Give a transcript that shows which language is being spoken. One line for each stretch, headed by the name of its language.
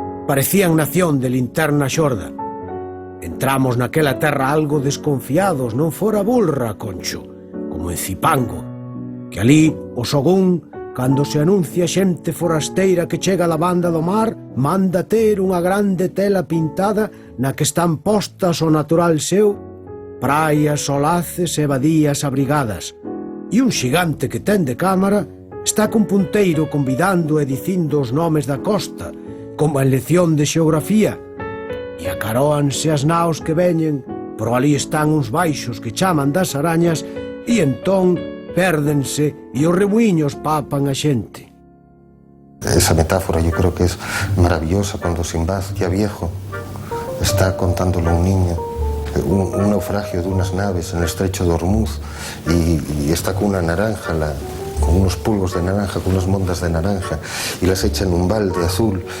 Galician: Parecían nación de linterna xorda. Entramos naquela terra algo desconfiados, non fora Bulra, Concho, como en Cipango, que ali o Sogún, cando se anuncia xente forasteira que chega a la banda do mar, manda ter unha grande tela pintada na que están postas o natural seu, praias, solaces e badías abrigadas, e un xigante que ten de cámara está cun punteiro convidando e dicindo os nomes da costa, como en lección de xeografía, e acaróanse as naos que veñen, por ali están uns baixos que chaman das arañas, e entón pérdense e os remuiños papan a xente.
Spanish: Esa metáfora yo creo que es maravillosa cuando Sinbad, ya viejo, está contándole a un niño un naufragio de unas naves en el estrecho de Ormuz y está con una naranja, con unos polvos de naranja, con unas mondas de naranja y las echa en un balde azul.